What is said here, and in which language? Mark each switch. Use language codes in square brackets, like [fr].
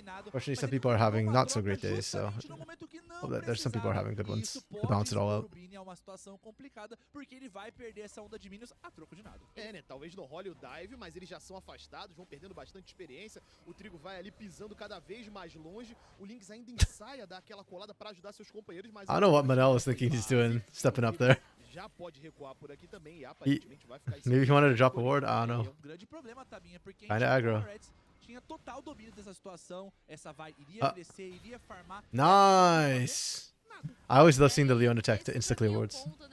[en] Fortunately, some people are having not so great days, so hope that there's some people are having good ones to balance it all out. [pt] É uma situação complicada porque ele vai perder essa onda de minions a troco de nada. Né? Talvez não role o dive, mas eles já são afastados, vão perdendo bastante experiência. O Trigo vai ali pisando cada vez mais longe. O Lynx ainda ensaia dar aquela colada para ajudar seus companheiros, mas [en] I don't know what Manel was thinking he's doing, stepping up there. [pt] já pode recuar por aqui também e aparentemente vai ficar em [en] Maybe he wanted to drop a ward? I don't know. [pt] É um grande problema, Tabinha, porque [en] Kinda aggro. [pt] tinha total domínio dessa situação. Essa vai iria crescer, iria farmar. [en] Nice. I always love seeing the Leona tech to insta-clear wards.